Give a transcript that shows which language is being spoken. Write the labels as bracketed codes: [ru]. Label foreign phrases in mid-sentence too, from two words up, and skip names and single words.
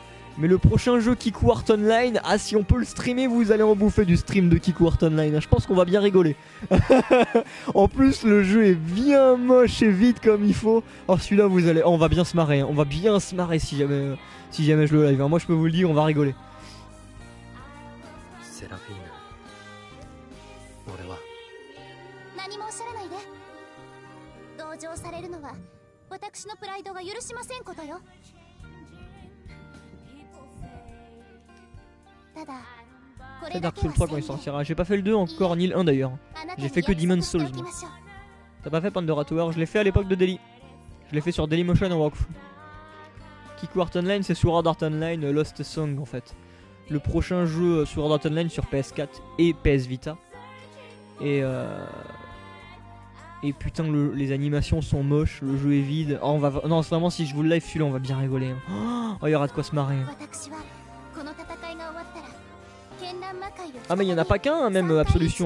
[fr] Mais le prochain jeu Kiku Heart Online, ah, si on peut le streamer, vous allez en bouffer du stream de Kiku Heart Online. Je pense qu'on va bien rigoler. En plus, le jeu est bien moche et vite comme il faut. Alors celui-là, on va bien se marrer. On va bien se marrer si jamais je le live. Moi, je peux vous le dire, on va rigoler. [ja] セラフィーヌ、俺は何もおっしゃらないで。同情されるのは私のプライドが許しませんことよ。ただこれ [fr] C'est [ja] だ [fr] Dark [ja] け [fr] Souls 3 quand il sortira. J'ai pas fait le 2 encore, ni le 1 d'ailleurs. J'ai fait que Demon's Souls. Moi. T'as pas fait Pandora Tower? Je l'ai fait à l'époque de Daily. Je l'ai fait sur Dailymotion en walkthrough. Kiku Heart Online, c'est Sword Art Online Lost Song en fait. Le prochain jeu Sword Art Online sur PS4 et PS Vita. Et putain, les animations sont moches, le jeu est vide. Oh, non, vraiment, si je vous le live celui-là, on va bien rigoler. Oh, il y aura de quoi se marrer. Ah, mais il y en a pas qu'un, hein, même Absolution.